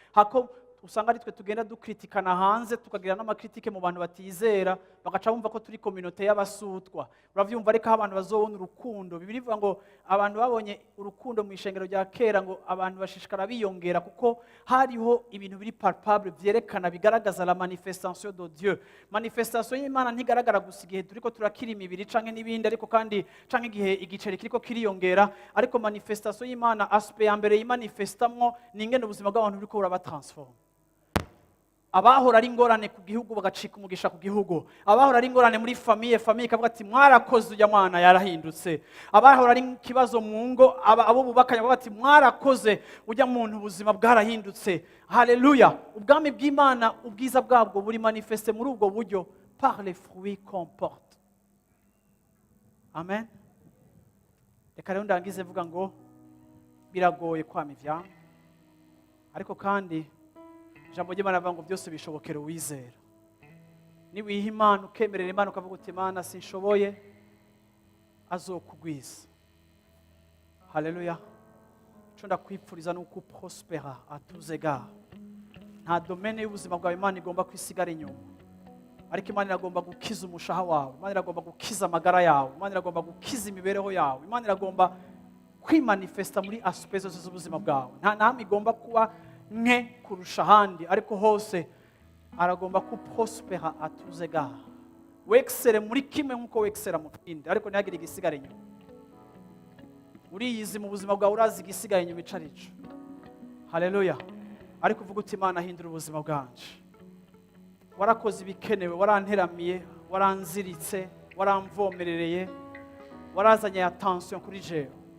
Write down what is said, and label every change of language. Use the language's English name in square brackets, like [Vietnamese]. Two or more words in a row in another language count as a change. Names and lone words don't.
[Rundi] Hako usanga ari twe tugenda dukritikana hanze, tukagira n'amakritike mu bantu batizera, bagaca bumva ko turi communauté y'abasutwa. Uravyumva, ariko aho abantu bazobona urukundo. Bibiliya ivuga ngo abantu babonye urukundo mu ishengero rya kera, ngo abantu bashishikara biyongera, kuko hariho ibintu biri palpable, vyerekana, bigaragaza [French] la manifestation de Dieu. [Rundi] Manifestation y'Imana ntigaragara gusa igihe turiko turakira imibiri canke n'ibindi, ariko kandi, canke igihe igiceri kiriko kiriyongera, ariko manifestation y'Imana, aspect ya mbere yimanifestamwo, ni ingene ubuzima bw'abantu buriko burabatransforma. Abahora ari ingorane ku gihugu bagacika umugisha ku gihugu. Abahora ari ingorane muri famiye, famiye ikavuga ati, "Mwarakoze, ujya mwana yarahindutse." Abahora ari ikibazo mu ngo, aba-, abo bubakanye bavuga ati, "Mwarakoze, ujya muntu ubuzima bwarahindutse." Haleluya. Ubwami bw'Imana, ubwiza bwabwo buri manifeste muri ubwo buryo, [French] par les fruits qu'on porte. [Rundi] Amen. Reka rero ndangize vuga ngo biragoye kwama ivyamwa. Ariko kandi ijambo ry'Imana rivuga ngo byose bishobokera uwizera. Niwiha Imana, ukemerera Imana, ukavuga uti, "Imana, sinshoboye," azokugwiza. Haleluya. Ico ndakwipfuriza ni uko uprospera [French] à tous égards. [Rundi] Nta domaine y'ubuzima bwawe Imana igomba kwisigara inyuma. Ariko Imana iragomba gukiza umushaha wawe, Imana iragomba gukiza amagara yawe, Imana iragomba gukiza imibereho yawe, Imana iragomba kwimanifesta muri aspect zose z'ubuzima bwawe. Nta namwe igomba kuba nke kurusha ahandi, ariko hose aragomba ko prospera [French] à tous égards. [Rundi] Wexere muri kimwe nk'uko wexera mu kindi, ariko ntihagire igisigara inyuma. Uriyizi mu buzima bwawe, urazi igisigara inyuma ico ari co. Haleluya. Ariko uvuga uti, "Imana, hindura ubuzima bwanje." Warakoze ibikenewe, waranteramiye, waranziritse, waramvomerereye, warazanye attention kuri jewe.